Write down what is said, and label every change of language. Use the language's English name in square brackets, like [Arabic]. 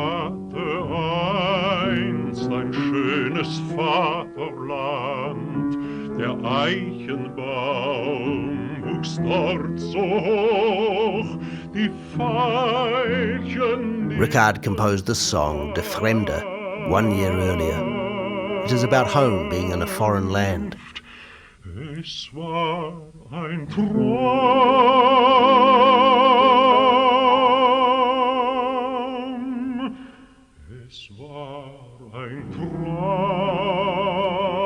[German] Ein schönes Vaterland, der Eichenbaum wuchs dort so hoch, die Veilchen... [English] Richard composed the song, De Fremde, 1 year earlier. It is about home being in a foreign land. [German] Es war ein Traum, es war ein Traum.